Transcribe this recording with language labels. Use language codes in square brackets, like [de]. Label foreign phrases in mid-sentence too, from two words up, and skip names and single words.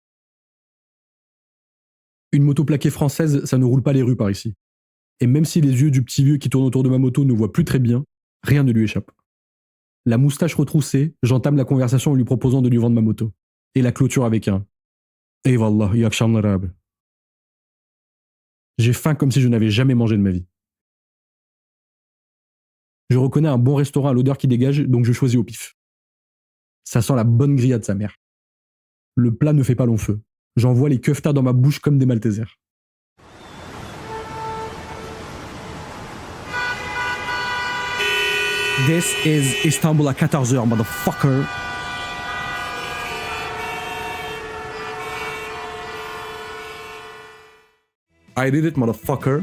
[fr] Une moto plaquée française, ça ne roule pas les rues par ici. Et même si les yeux du petit vieux qui tourne autour de ma moto ne voient plus très bien, rien ne lui échappe. La moustache retroussée, j'entame la conversation en lui proposant de lui vendre ma moto. Et la clôture avec un « [tr] Eyvallah, iyi akşamlar abi ». [fr] J'ai faim comme si je n'avais jamais mangé de ma vie. Je reconnais un bon restaurant à l'odeur qui dégage, donc je choisis au pif. Ça sent la bonne grillade sa mère. Le plat ne fait pas long feu. J'envoie les keftas dans ma bouche comme des Maltesers. [en] This is Istanbul à 14h, motherfucker. I did it, motherfucker.